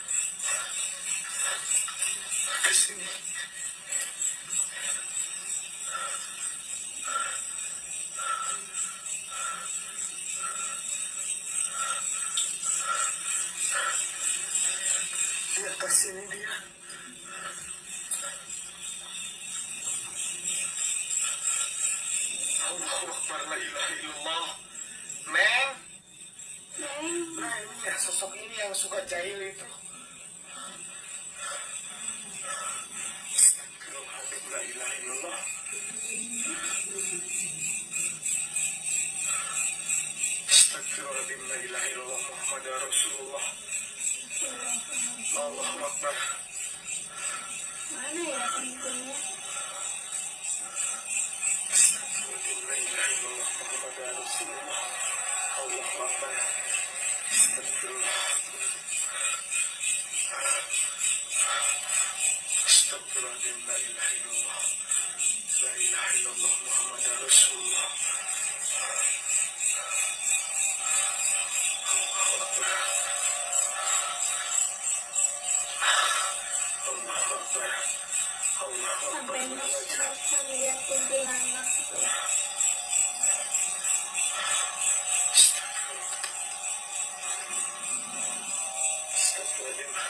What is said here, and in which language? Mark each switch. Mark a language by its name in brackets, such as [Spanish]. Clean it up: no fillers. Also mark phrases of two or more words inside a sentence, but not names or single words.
[Indonesian] Kesini. Di atas sini dia. [Arabic] الله أكبر، لا إله إلا الله. [Indonesian] Neng, nah ini ya sosok ini yang suka jahil itu. [Arabic] أستغفر الله العظيم, لا إله إلا الله. أستغفر الله العظيم، لا إله إلا الله محمد رسول الله. الله أكبر. [Indonesian] Mana ya pintunya? [Arabic] أستغفر الله العظيم, لا إله إلا الله محمد رسول الله. الله أكبر. أستغفر الله. أستغفر الله العظيم، لا إله إلا الله. لا إله إلا الله محمد رسول الله. الله أكبر. الله أكبر. الله أكبر. [Indonesian] Sampai merasa lihat kuntilanak. [Arabic] أستغفر الله العظيم.